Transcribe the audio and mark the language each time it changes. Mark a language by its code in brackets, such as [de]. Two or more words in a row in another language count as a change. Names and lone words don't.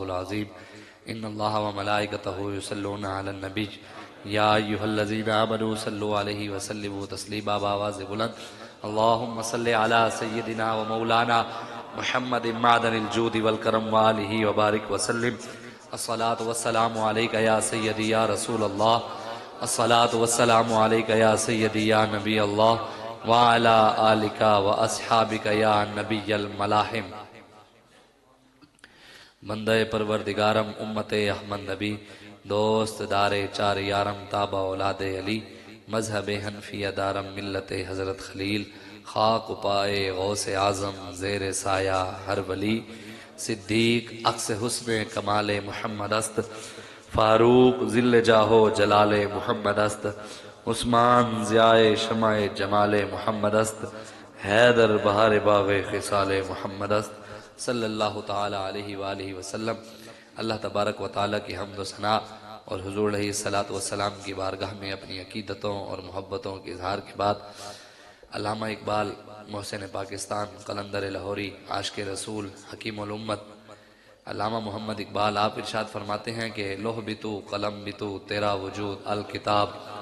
[ar] العظيم إن الله وملائكته يصلون على النبي يا أيها الذين آمنوا صلوا عليه وسلموا تسليما [ur] بآواز بلند [ar] اللهم صل على سيدنا ومولانا محمد معدن الجود والكرم وآله وبارك وسلم الصلاة والسلام عليك يا سيدي يا رسول الله الصلاة والسلام عليك يا سيدي يا نبي الله وعلى آلك وأصحابك يا نبي الملاحم [fa] بندہ پروردگارم امت احمد نبی دوست دار چار یارم تابع اولاد علی مذہب حنفیہ دارم ملت حضرت خلیل خاک پائے غوث اعظم زیر سایہ ہر ولی صدیق عکس حسن کمال محمد است فاروق ذل جاہو جلال محمد است عثمان ضیائے شمع جمال محمد است حیدر بہار باغ خصال محمد است [ar] صلی اللہ تعالی علیہ وآلہ وسلم۔ [ur] اللہ تبارک و تعالیٰ کی حمد و ثنا اور حضور [ar] علیہ السلام [ur] کی بارگاہ میں اپنی عقیدتوں اور محبتوں کے اظہار کے بعد علامہ اقبال محسن پاکستان قلندر لاہوری عاشق رسول حکیم الامت علامہ محمد اقبال آپ ارشاد فرماتے ہیں کہ لوح بھی تو قلم بھی تو تیرا وجود الکتاب